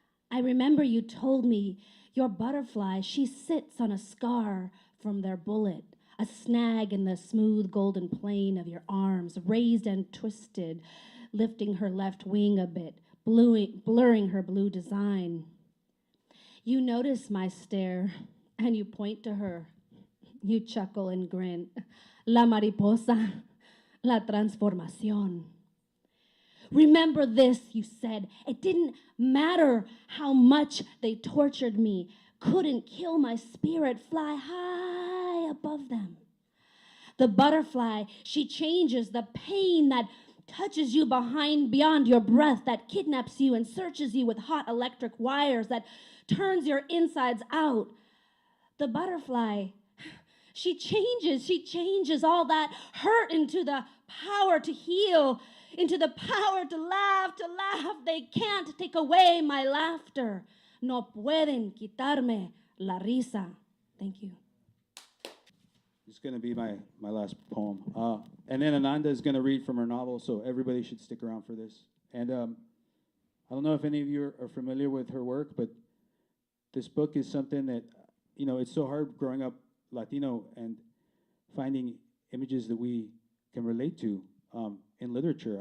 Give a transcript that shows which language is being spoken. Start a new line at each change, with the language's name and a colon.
English: I remember you told me your butterfly, she sits on a scar from their bullet, a snag in the smooth golden plane of your arms, raised and twisted, lifting her left wing a bit, blurring her blue design. You notice my stare, and you point to her. You chuckle and grin.
Spanish: La mariposa, la transformación.
English: Remember this, you said. It didn't matter how much they tortured me. Couldn't kill my spirit, fly high above them. The butterfly, she changes the pain that touches you beyond your breath, that kidnaps you and searches you with hot electric wires, that turns your insides out. The butterfly, she changes all that hurt into the power to heal, into the power to laugh. They can't take away my laughter.
Spanish: No pueden quitarme la risa.
English: Thank you. It's going to be my last poem. And then Ananda is going to read from her novel, so everybody should stick around for this. And I don't know if any of you are familiar with her work, but this book is something that, you know, it's so hard growing up Latino and finding images that we can relate to in literature.